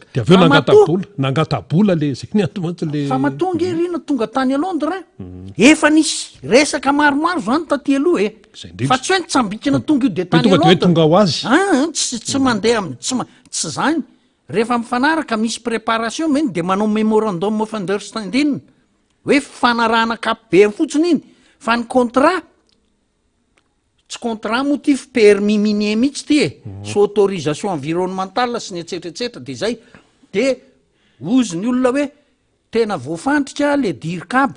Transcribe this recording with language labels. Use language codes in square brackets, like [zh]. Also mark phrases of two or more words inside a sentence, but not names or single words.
[mg] de aveo nangatabola le zay ny antomantsy le fa matonga rina tonga tany Londres efa nisy resaka maromaro zany taty aloha fa tsy hoe nitsambikina tonga io de tany tonga de hoe tonga ho azy tsy mandeha tsy zany rehefa mifanaraka misy préparation meny de manao [en] memorandum of understanding [mg] hoe fanarahana kapobe fotsiny iny fa ny contrat tsy contrat [fr] motif permis minier [mg] mihitsy ty sy [fr] autorisation environnementale [mg] sy ny etsetretsetra de zay de ozy ny olona hoe tena voafantrika le dirikaby